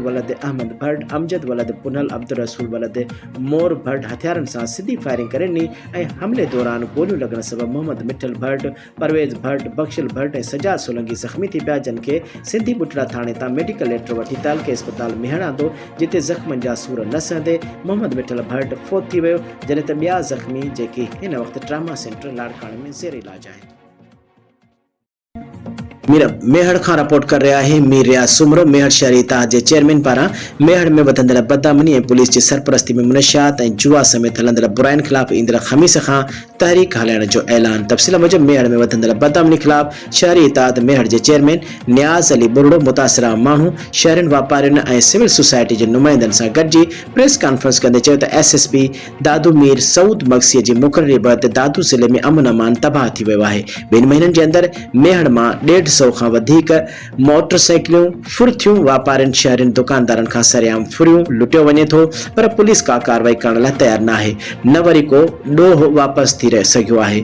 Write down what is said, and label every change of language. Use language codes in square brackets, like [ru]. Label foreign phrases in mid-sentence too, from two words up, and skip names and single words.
[sd] वलद अहमद भट्ट, अमजद वलद पुनल, अब्दुल रसूल वलद मोर भट्ट हथियारन सां सिधी फायरिंग करे ॾिनी ऐं हमले दौरान गोलियूं लॻण सबबि मोहम्मद मिठल भट्ट, परवेज़ भट्ट, बख्शिल भट्ट ऐं सजाद सोलंगी ज़ख़्मी थी पिया जिन खे सिंधी बुटड़ा थाणे तां मेडिकल लेटर वठी तालके अस्पताल में आंदो जिते ज़ख़्मनि जा सूर न सहंदे मोहम्मद मिठल भट्ट फोत थी वियो जॾहिं त ॿिया ज़ख़्मी जेके हिन वक़्त ट्रामा सेंटर लाड़काणे में ज़ेर इलाज आहिनि। [ur] میہڑ کھاں رپورٹ کر رہا ہے میر ریاض سومرو. [sd] मेहड़ शहरी इत्तेहाद के चेयरमैन पारां मेहड़ में वधंदड़ बदअमनी [ur] اور پولیس کی سرپرستی میں [sd] मुनशियात और जुआ समेत हलंदड़ बुराइन खिलाफ ईंदड़ खमीस खां तहरीक हलाइण जो ऐलान। तफ़सील मुजब मेहड़ में वधंदड़ बदअमनी खिलाफ शहरी इत्तेहाद मेहड़ के चेयरमैन नियाज़ अली बुरड़ो मुतासिरा माण्हू शहरनि वापारियुनि और सिविल सोसाइटी के नुमाइंदनि सां गॾिजी प्रेस कॉन्फ्रेंस कंदे चयो त SSP दादू मीर सऊद मक्सीअ जी मुक़ररी बैदि दादू ज़िले में अमन अमान तबाह थी वियो आहे। 2 महीननि [ur] کے اندر [sd] मेहड़ में 150 खां वधीक मोटरसाइकिलूं फुर्थियूं वापारियुनि शहरनि दुकानदारनि खां सरेआम फुरियूं लुटियो वञे थो पर पुलिस का कार्रवाई करण लाइ तैयार न आहे न वरी को ॾोह वापसि थी रह सघियो आहे।